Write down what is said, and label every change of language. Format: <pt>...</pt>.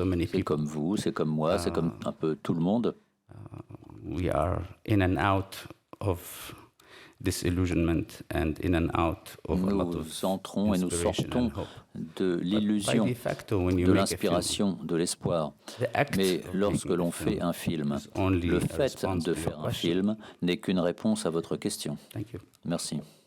<fr>C'est comme vous, c'est comme moi, c'est comme un peu tout le monde.</fr> <en>We are in and out of disillusionment and in and out of a lot of</en> <fr>nous entrons et nous sortons de l'illusion, de l'inspiration, de l'espoir. Mais lorsque l'on fait un film, le fait de faire un film n'est qu'une réponse à votre question. Merci.</fr>